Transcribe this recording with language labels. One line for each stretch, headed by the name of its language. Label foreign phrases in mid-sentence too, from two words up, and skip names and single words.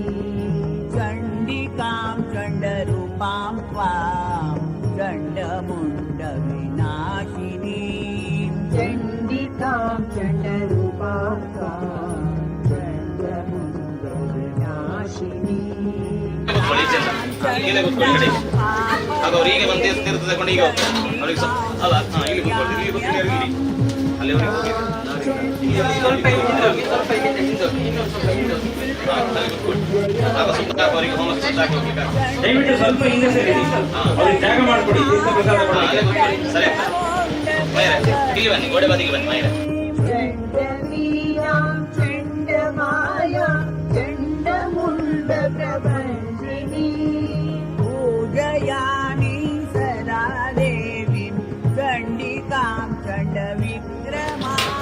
Sanskrit: चण्डिकां चण्डरूपां त्वां चण्डमुण्डविनाशिनीं चण्डिकां चण्डरूपां चण्डमुण्डविनाशिनी
Kannada: ಇಲ್ಲೇ ಕೂತ್ಕೊಳ್ಳಿ ಕಡೆ ಆಗ ಅವ್ರು ಹೀಗೆ ಬಂದು ತೀರ್ಥ ತಗೊಂಡು ಈಗ ಅವ್ರಿಗೆ ಅಲ್ಲ ಇಲ್ಲಿ ಕೂತ್ಕೊಳ್ತೀವಿ ಇಲ್ಲಿ ಕೂತ್ಕೊಳ್ಳಿ ಇಲ್ಲಿ ಅಲ್ಲಿ ಅವ್ರಿಗೆ ಹೋಗಿ ಅವರಿಗೆ ಹೋಮಕ್ಕೆ ಸುತ್ತಾಕಿ ಹೋಗ್ಬೇಕು ದಯವಿಟ್ಟು ಸ್ವಲ್ಪ ಹಿಂದೆ ಸರಿ ಅವ್ರಿಗೆ ಜಾಗ ಮಾಡಿಕೊಡಿ ತೀರ್ಥ ಪ್ರಸಾದ ಕೊಡಲಿಕ್ಕೆ ಸರಿ ಮೈರೆ ಇಲ್ಲಿ ಬನ್ನಿ ಗೋಡೆ ಬದಿಗೆ ಬನ್ನಿ ಮೈರೆ
Sanskrit: चण्डवीरां चण्डमायां चण्डमुण्डप्रभञ्जिनी पूजयामि सदा देवीं चण्डिकां चण्डविक्रमां